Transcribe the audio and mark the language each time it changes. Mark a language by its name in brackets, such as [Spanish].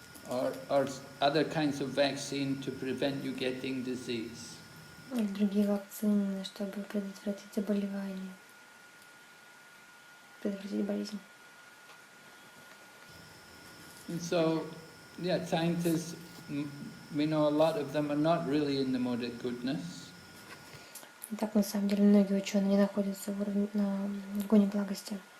[English] Or other kinds of vaccine to prevent you getting disease. [Russian] Другие вакцины, чтобы предотвратить заболевание, предотвратить болезнь. [English] And so, yeah, scientists, we know a lot of them are not really in the mode of goodness. [Russian] Так, на самом деле, многие ученые не находятся в гуне благости.